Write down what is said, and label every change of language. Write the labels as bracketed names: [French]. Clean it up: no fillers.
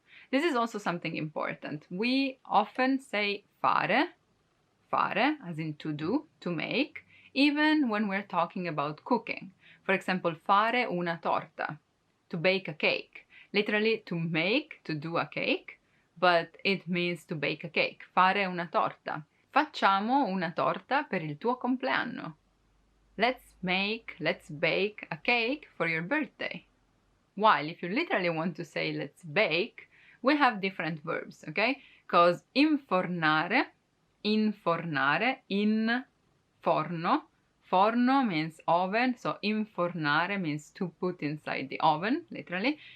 [English] This is also something important. We often say fare, fare, as in to do, to make, even when we're talking about cooking. For example, [Italian] fare una torta, [English] to bake a cake. Literally to make, to do a cake, but it means to bake a cake. [Italian] Fare una torta. Facciamo una torta per il tuo compleanno. [English] Let's bake a cake for your birthday. While if you literally want to say let's bake, we have different verbs, okay? [Italian] Because infornare, infornare, in forno. [English] Forno means oven, so infornare means to put inside the oven, literally.